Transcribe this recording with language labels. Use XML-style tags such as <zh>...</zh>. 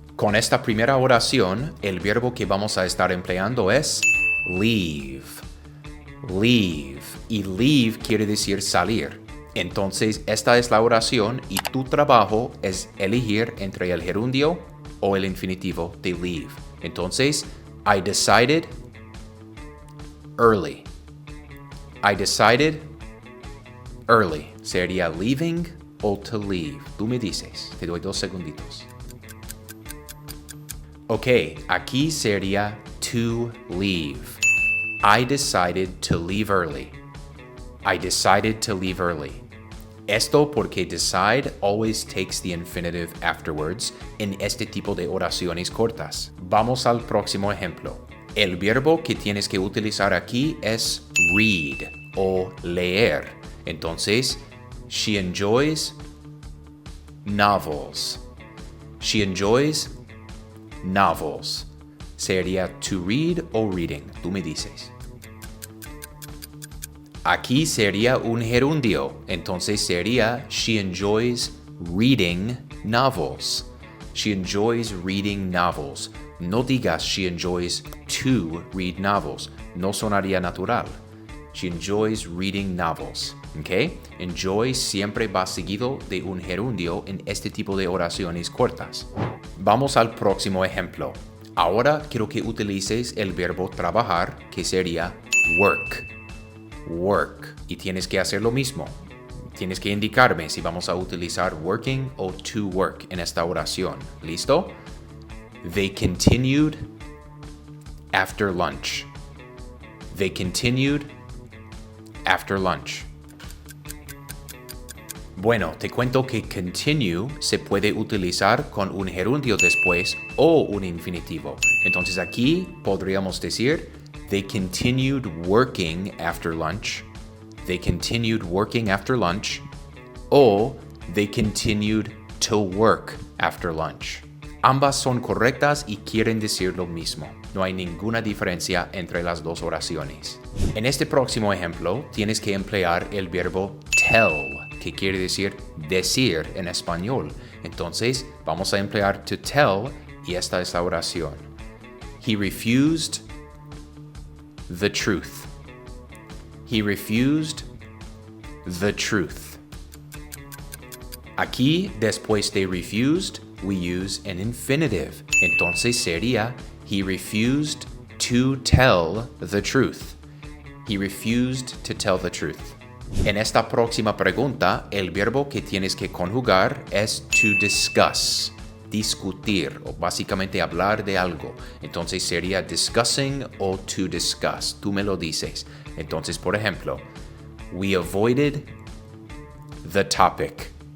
<es>Con esta primera oración, el verbo que vamos a estar empleando es leave. Leave. Y leave quiere decir salir. Entonces, esta es la oración y tu trabajo es elegir entre el gerundio o el infinitivo de leave.</es> <en>Entonces, I decided early. I decided early.</en> <es>Sería</es> <en>leaving o to leave.</en> <es>Tú me dices. Te doy 2 segunditos. Ok, aquí sería to leave.</es> <en>I decided to leave early. I decided to leave early.</en> <es>Esto porque</es> <en>decide always takes the infinitive afterwards</en> <es>en este tipo de oraciones cortas. Vamos al próximo ejemplo. El verbo que tienes que utilizar aquí es read o leer.</es> <en>Entonces, she enjoys novels. She enjoys novels.</en> <es>Sería</es> <en>to read o reading.</en> <es>Tú me dices. Aquí sería un gerundio. Entonces sería</es> <en>she enjoys reading novels. She enjoys reading novels.</en> <es>No digas</es> <en>she enjoys to read novels.</en> <es>No sonaría natural.</es> <en>She enjoys reading novels. ¿Ok?</en> <es>Enjoy siempre va seguido de un gerundio en este tipo de oraciones cortas. Vamos al próximo ejemplo. Ahora quiero que utilices el verbo trabajar, que sería work. Work. Y tienes que hacer lo mismo. Tienes que indicarme si vamos a utilizar working o to work en esta oración. ¿Listo?</es> <en>They continued after lunch. They continued after lunch.</en> <es>Bueno, te cuento que continue se puede utilizar con un gerundio después o un infinitivo. Entonces aquí podríamos decir</es> <en>they continued working after lunch. They continued working after lunch. O they continued to work after lunch.</en> <es>Ambas son correctas y quieren decir lo mismo. No hay ninguna diferencia entre las dos oraciones. En este próximo ejemplo, tienes que emplear el verbo tell, que quiere decir en español. Entonces, vamos a emplear to tell y esta es la oración.</es> <en>He refused the truth. He refused the truth.</en> <es>Aquí, después de</es> <en>refused, we use an infinitive.</en> <es>Entonces sería</es> <en>he refused to tell the truth. He refused to tell the truth.</en> <es>En esta próxima pregunta, el verbo que tienes que conjugar es to discuss, discutir o básicamente hablar de algo. Entonces sería</es> <en>discussing</en> <es>o</es> <en>to discuss.</en> <es>Tú me lo dices. Entonces, por ejemplo,</es> <en>we avoided the topic.</en>